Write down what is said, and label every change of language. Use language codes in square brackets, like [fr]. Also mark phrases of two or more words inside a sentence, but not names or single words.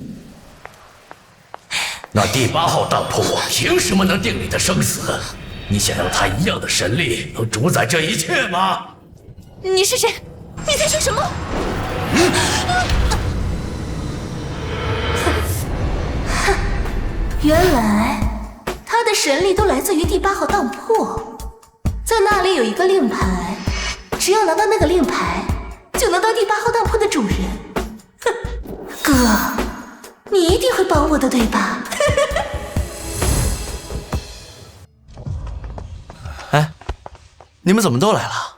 [zh] 那第8號當鋪憑什麼能定你的生死？你想要他一樣的神力，能主宰這一切嗎？你是誰？你在說什麼？原來他的神力都來自於第8號當鋪，在那裡有一個令牌，只要拿到那個令牌，就能當第8號當鋪的主人。哼，哥，你一定會幫我的，對吧？哎，你們怎麼都來了？